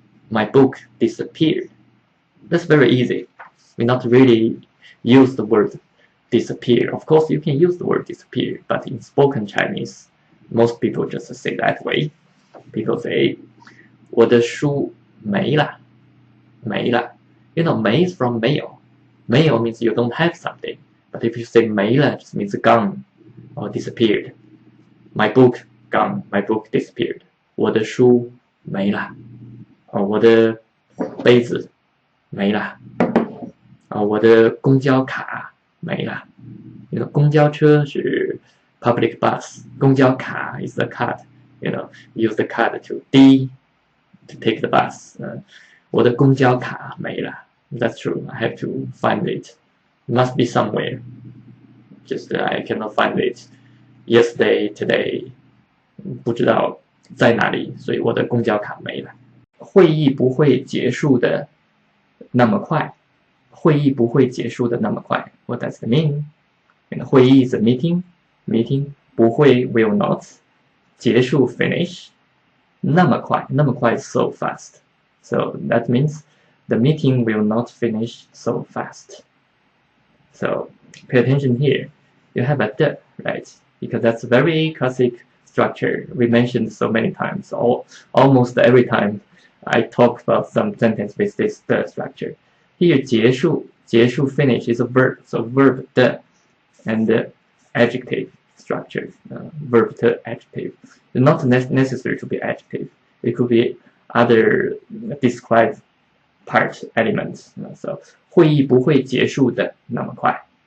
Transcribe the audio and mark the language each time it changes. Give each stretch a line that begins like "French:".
English: My book disappeared. That's very easy. We not really use the word disappear. Of course, you can use the word disappear, but in spoken Chinese, most people just say that way. People say,
Chinese: 我的书没了，没了.
English: You know, 没 is from 没有. 没有 means you don't have something. But if you say 没了, it just means gone or disappeared. My book gone. My book disappeared.
Chinese: 我的书没了。我的杯子没了。我的公交卡没了。
English: You know,
Chinese: 公交车是
English: public bus. 公交卡 is the card. You know, use the card to take the bus.
Chinese: 我的公交卡没了。
English: That's true. I have to find it. It must be somewhere. Just I cannot find it. Yesterday, today.
Chinese: 不知道在哪里，所以我的公交卡没了。会议不会结束的那么快。会议不会结束的那么快。
English: What does it mean? 会议 is a meeting. Meeting 不会 will not. 结束 finish. 那么快 is so fast. So that means the meeting will not finish so fast. So pay attention here. You have a the, right? Because that's a very classic structure we mentioned so many times. Almost every time I talk about some sentence with this the structure. Here 结束 finish is a verb. So verb the and the adjective structure. Verb the adjective. It's not necessary to be adjective. It could be other described part elements.
Chinese: So 会议不会结束的那么快.